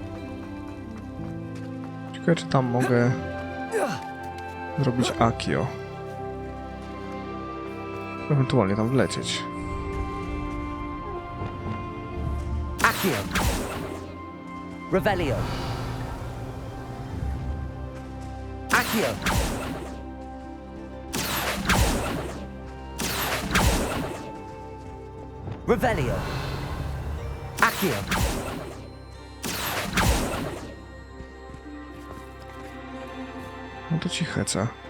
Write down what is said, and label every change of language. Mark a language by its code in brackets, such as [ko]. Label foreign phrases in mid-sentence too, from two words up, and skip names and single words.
[pl] Ciekawe, czy tam mogę zrobić Akio. Ewentualnie tam wlecieć. Accio. Revelio. Accio. Revelio. Accio. No to ci heca.